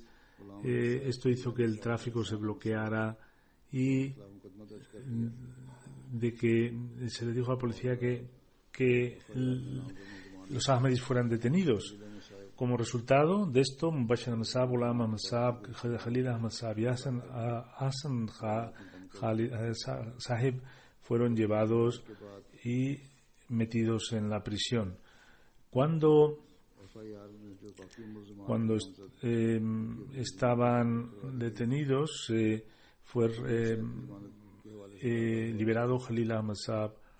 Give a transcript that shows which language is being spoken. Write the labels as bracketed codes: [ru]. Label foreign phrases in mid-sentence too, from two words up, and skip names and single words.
[es] Esto hizo que el tráfico se bloqueara y de que se le dijo a la policía que los ahmadis fueran detenidos. Como resultado de esto, Mubashir Ahmad Sahab, Ghulam Ahmad Sahab, Khalil Ahmad Sahab y Hassan Sahib fueron llevados y metidos en la prisión. Cuando estaban detenidos, fue liberado Khalil Ahmad Sahab.